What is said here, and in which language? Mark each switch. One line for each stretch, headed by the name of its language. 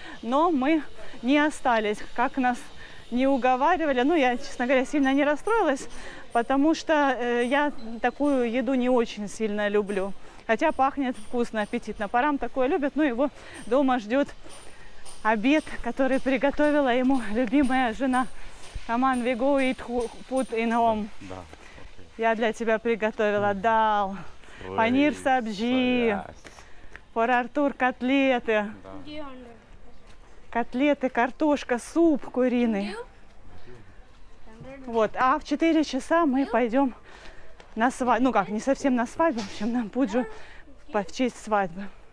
Russian: Но мы не остались, как нас не уговаривали. Ну, я, честно говоря, сильно не расстроилась, потому что я такую еду не очень сильно люблю. Хотя пахнет вкусно, аппетитно. Парам такое любят, но его дома ждет обед, который приготовила ему любимая жена.
English: Come on, we go eat food in home.
Russian: Да. Я для тебя приготовила дал, панир сабжи, for Артур котлеты, котлеты, картошка, суп куриный. Вот, а в 4 часа мы пойдем на свадьбу, ну как, не совсем на свадьбу, в общем, на пуджу в честь свадьбы.